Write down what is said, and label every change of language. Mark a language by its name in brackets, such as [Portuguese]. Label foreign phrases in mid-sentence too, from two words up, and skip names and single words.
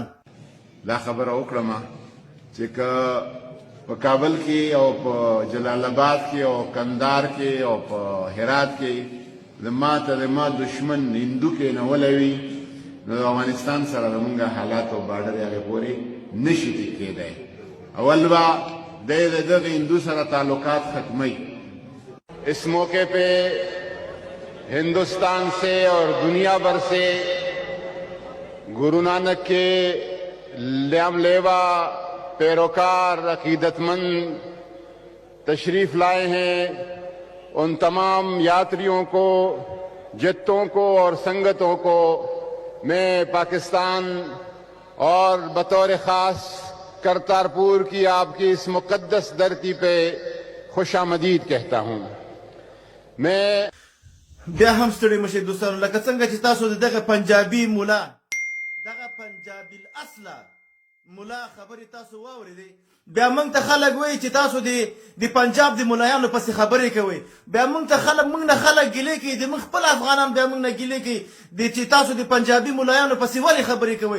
[Pashto] دا خبره وکړم چې که په کابل کې او په جلال آباد کې او کندهار کې او په هرات کې د ما دشمن هندوکې نیولی وي نو د افغانستان سره زموږ حالات او بارډر هغې پورې نشي ټیک کېدی. اول به دی د دغه هندو سره تعلقات ختموي. [Urdu] اس موقع پہ ہندوستان سے اور دنیا بھر سے گرو نانک کے لیم لیوا پیروکار عقیدت مند تشریف لائے ہیں. ان تمام یاتریوں کو، جتوں کو اور سنگتوں کو میں پاکستان اور بطور خاص کرتارپور کی آپ کی اس مقدس دھرتی پہ خوش آمدید کہتا ہوں. میں [Pashto] بیا هم ستړي مشئ دوستانو، لکه څنګه چې تاسو د دغه پنجابي مولا، دغه پنجابي الاصله مولا خبرې تاسو واورېدې. بیا موږ ته خلک وایي چې تاسو د پنجاب د ملایانو پسې خبرې کوئ. بیا موږ نه خلک ګیلې کوي، د موږ خپل افغانان بیا موږ نه ګیلې کوي چې تاسو د پنجابي ملایانو پسې ولې خبرې کوئ.